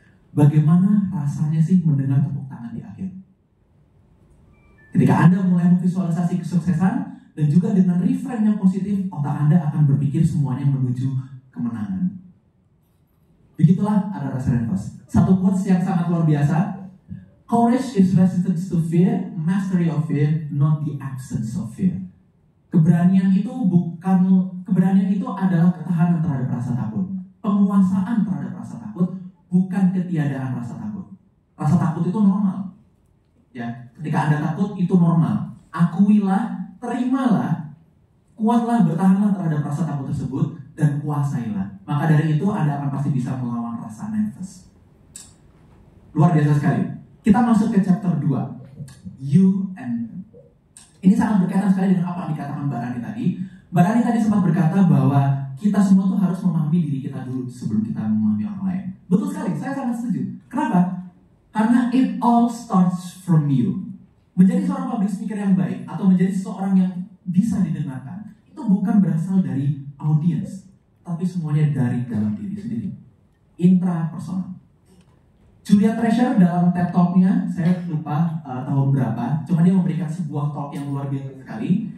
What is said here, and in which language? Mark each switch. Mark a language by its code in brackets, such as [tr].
[id] Bagaimana rasanya sih mendengar tepuk tangan di akhir? Ketika Anda mulai memvisualisasi kesuksesan dan juga dengan reframe yang positif, otak Anda akan berpikir semuanya menuju kemenangan. Begitulah ada rasa nervous. Satu quotes yang sangat luar biasa. [en] Courage is resistance to fear, mastery of fear, not the absence of fear. [id] Keberanian itu adalah ketahanan terhadap rasa takut. Penguasaan terhadap rasa takut, bukan ketiadaan rasa takut. Rasa takut itu normal. Ya, ketika Anda takut itu normal. Akuilah, terimalah, kuatlah, bertahanlah terhadap rasa takut tersebut dan kuasailah. Maka dari itu Anda akan pasti bisa melawan rasa nervous. Luar biasa sekali. Kita masuk ke chapter 2. [en] You and them. [id] Ini sangat berkaitan sekali dengan apa yang dikatakan Mbak Rani tadi. Mbak Rani tadi sempat berkata bahwa kita semua tuh harus memahami diri kita dulu sebelum kita memahami orang lain. Betul sekali, saya sangat setuju. Kenapa? Karena [en] it all starts from you. [id] Menjadi seorang public speaker yang baik atau menjadi seseorang yang bisa didengarkan itu bukan berasal dari audiens, tapi semuanya dari dalam diri sendiri. Intrapersonal. Julia Treasure dalam TED Talk-nya, saya lupa tahun berapa, cuma dia memberikan sebuah talk yang luar biasa sekali.